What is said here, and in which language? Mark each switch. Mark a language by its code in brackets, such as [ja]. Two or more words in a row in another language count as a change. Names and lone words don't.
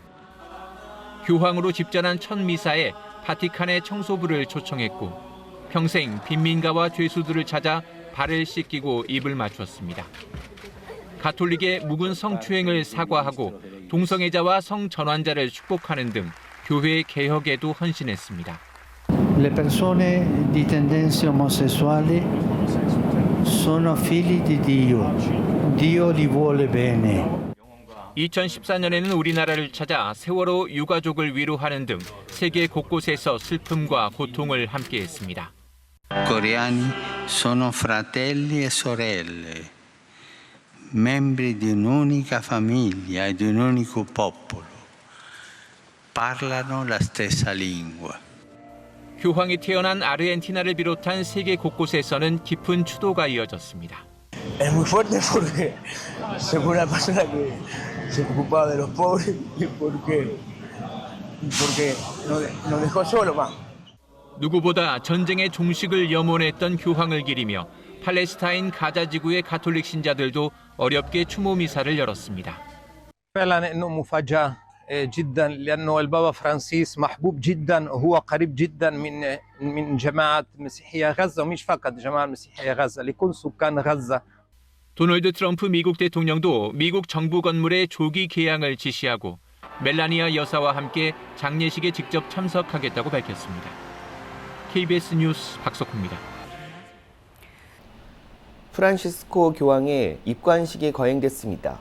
[ko] 교황으로 집전한 첫 미사에 바티칸의 청소부를 초청했고 평생 빈민가와 죄수들을 찾아 발을 씻기고 입을 맞췄습니다. 가톨릭의 묵은 성추행을 사과하고 동성애자와 성전환자를 축복하는 등 교회 개혁에도 헌신했습니다. [it] Le persone di tendenze omosessuali sono figli di Dio. Dio li vuole bene. [ko] 2014년에는 우리나라를 찾아 세월호 유가족을 위로하는 등 세계 곳곳에서 슬픔과 고통을 함께했습니다. [it] Coreani sono fratelli e sorelle, membri di un'unica famiglia e di un unico popolo. Parlano la stessa lingua. [ko] 교황이 태어난 아르헨티나를 비롯한 세계 곳곳에서는 깊은 추도가 이어졌습니다. [es] Es muy fuerte porque se fue una persona que se preocupaba de los pobres y porque nos dejó solo más. [ko] 누구보다 전쟁의 종식을 염원했던 교황을 기리며 팔레스타인 가자 지구의 가톨릭 신자들도 어렵게 추모 미사를 열었습니다. [ar] فعلا انه مفاجاه جدا لانه البابا فرانسيس محبوب جدا وهو قريب جدا من جماعه مسيحيه غزه ومش فقط جماعه مسيحيه غزه لكل سكان غزه. [ko] 도널드 트럼프 미국 대통령도 미국 정부 건물의 조기 개양을 지시하고 멜라니아 여사와 함께 장례식에 직접 참석하겠다고 밝혔습니다. KBS 뉴스 박석호입니다. 프란시스코 교황의 입관식이 거행됐습니다.